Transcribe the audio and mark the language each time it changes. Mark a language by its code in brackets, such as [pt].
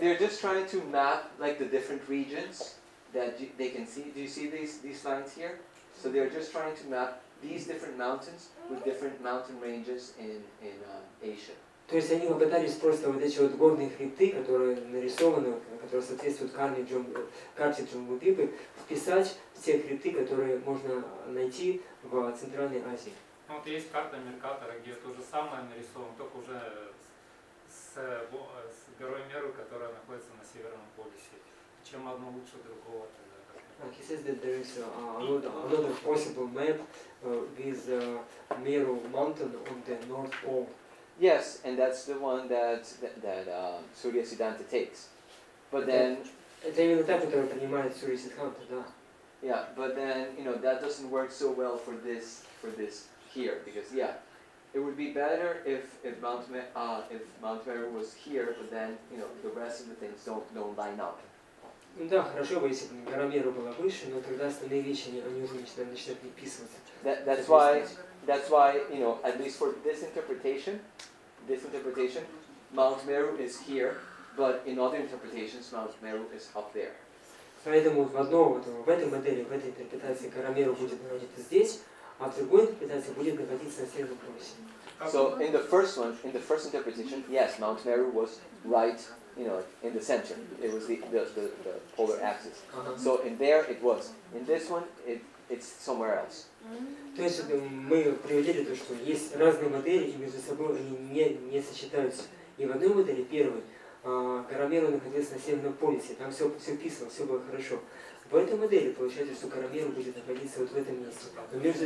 [en] They're just trying to map like the different regions that they can see. Do you see these lines here? So they're just trying to map these different mountains with different mountain ranges in Asia. [ru] То есть они попытались просто вот эти вот горные хребты, которые нарисованы, которые соответствуют карте Джамбудвипы, вписать в те хребты, которые можно найти в Центральной Азии. Ну, вот есть карта Меркатора, где то же самое нарисовано, только уже с горой Меру, которая находится на Северном полюсе. Чем одно лучше другого тогда. [en] He says that there is another possible map with Meru mountain on the North Pole. Yes, and that's the one that Surya Siddhanta takes. But then, [ru] Это именно та, которая принимает Сурья Сиддханта, да. [en] yeah, but then that doesn't work so well for this here, because it would be better if Mount Meru was here, but then the rest of the things don't line up. [ru] Ну да, хорошо бы, если бы гора Меру была выше, но тогда остальные вещи, они уже начинают не вписываться. [en] That's why at least for this interpretation, Mount Meru is here, but in other interpretations, Mount Meru is up there. [ru] Поэтому в этой модели, в этой интерпретации гора Меру будет находиться здесь, а в другой интерпретации будет находиться на Северном полюсе. [en] So in the first interpretation, yes, Mount Meru was right, in the center. It was the polar axis. So in there it was. In this one, it's somewhere else. [ru] То есть мы приводили то, что есть разные модели, и между собой они не сочетаются. И в одной модели, первой, гора Меру находилась на Северном полюсе, там все вписано, все было хорошо. В этой модели получается, что гора Меру будет находиться вот в этом месте. Но между